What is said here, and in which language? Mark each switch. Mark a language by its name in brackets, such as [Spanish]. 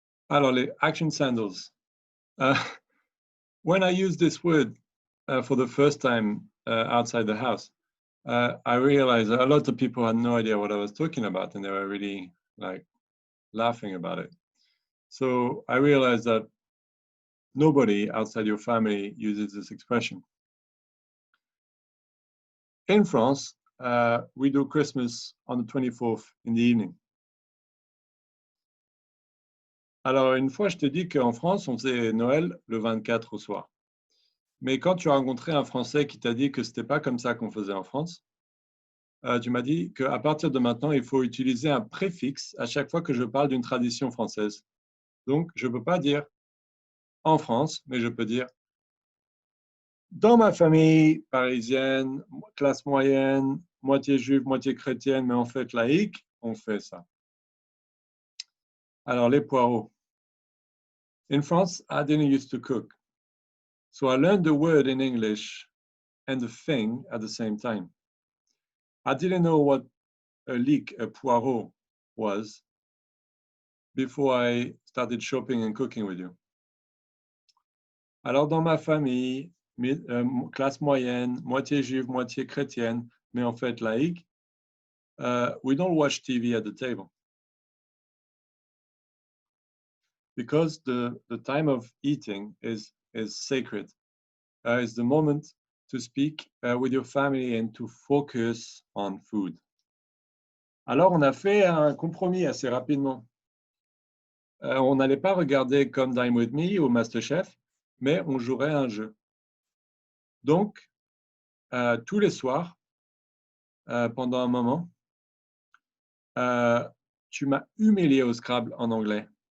[French] Alors, les [English] action sandals. When I use this word for the first time outside the house, I realized a lot of people had no idea what I was talking about, and they were really like laughing about it. So I realized that nobody outside your family uses this expression. In France, we do Christmas on the 24th in the evening. [French] Alors, une fois, je t'ai dit qu'en France, on faisait Noël le 24 au soir. Mais quand tu as rencontré un Français qui t'a dit que c'était pas comme ça qu'on faisait en France, tu m'as dit qu'à partir de maintenant, il faut utiliser un préfixe à chaque fois que je parle d'une tradition française. Donc, je ne peux pas dire en France, mais je peux dire dans ma famille parisienne, classe moyenne, moitié juive, moitié chrétienne, mais en fait laïque, on fait ça. Alors, les poireaux. [English] In France, I didn't used to cook. So I learned the word in English and the thing at the same time. I didn't know what a leek, a poireau, was before I started shopping and cooking with you. [French] Alors, dans ma famille, classe moyenne, moitié juive, moitié chrétienne, mais en fait laïque, [English] we don't watch TV at the table. Because the time of eating is sacred. It's the moment to speak with your family and to focus on food. [French] Alors, on a fait un compromis assez rapidement. On n'allait pas regarder Come Dine With Me ou MasterChef, mais on jouerait à un jeu. Donc, tous les soirs, pendant un moment, tu m'as humilié au Scrabble en anglais.